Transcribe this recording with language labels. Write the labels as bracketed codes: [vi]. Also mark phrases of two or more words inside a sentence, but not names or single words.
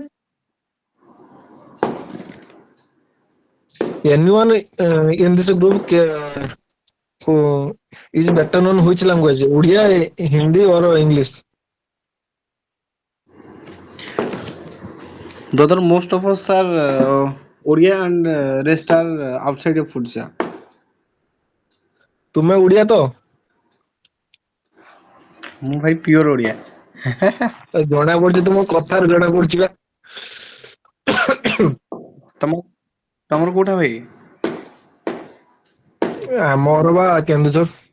[en] Anyone in this group who is better known which language? Odia, Hindi, or English? Brother, most of us are Odia and rest are outside of Odisha. [or] ତୁମେ ଓଡିଆ ତ? ମୁଁ ଭାଇ ପିଓର ଓଡିଆ। ଜଣା ପଡୁଛି ତୁମ କଥାରୁ ଜଣା ପଡୁଛି ବା। ତମର କୋଉଟା ଭାଇ? ଆମର ବା କେନ୍ଦୁଝର।